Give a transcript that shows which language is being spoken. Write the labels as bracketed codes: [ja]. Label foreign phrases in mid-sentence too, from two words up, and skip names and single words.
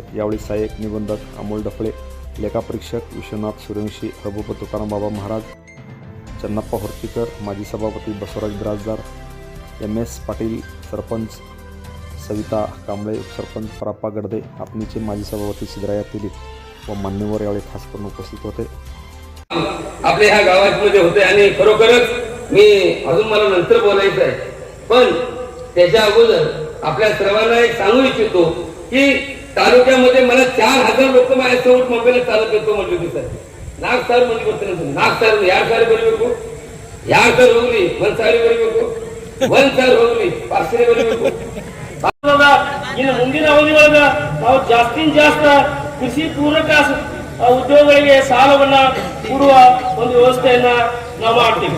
[mr] यावेळी सहाय्यक निबंधक अमोल डफळे, लेखापरीक्षक विश्वनाथ सूर्यवंशी, हबूब तुकाराम बाबा महाराज, चन्नप्पा होर्तीकर, माजी सभापती बसवराज बिराजदार, MS पाटील, सरपंच सविता कांबळे, उपसरपंच पराप्पा गडदे, आपणीचे माजी सभापती सिद्धराया तेली व मान्यवर यावेळी खास करून उपस्थित होते. आपल्या ह्या गावामध्ये होते आणि खरोखरच मी अजून मला नंतर बोलायचं आहे, पण त्याच्या अगोदर आपल्या सर्वांना एक सांगू इच्छितो की तालुक्यामध्ये मला 4,000 लोक माझ्यासोबत मुंबईला चालत येतो म्हटले होते. [kn] सर ನಾಲ್ಕು ಸಾವಿರ ಮಂದಿ ಬರ್ತಾರೆ ಅಂತ. 4,000 2,000 ಬರಬೇಕು, 2,000 ಹೋಗ್ಲಿ, 1,000 ಬರಬೇಕು, 1,000 ಹೋಗ್ಲಿ, 500 ಬರಬೇಕು. ಇನ್ನು ಮುಂದಿನ ಅವಧಿಯೊಳಗ ನಾವು ಜಾಸ್ತಿನ ಜಾಸ್ತಿ ಕೃಷಿ ಪೂರಕ ಉದ್ಯೋಗಗಳಿಗೆ ಸಾಲವನ್ನ ಕೊಡುವ ಒಂದು ವ್ಯವಸ್ಥೆಯನ್ನ ನಾವು ಮಾಡ್ತೀವಿ.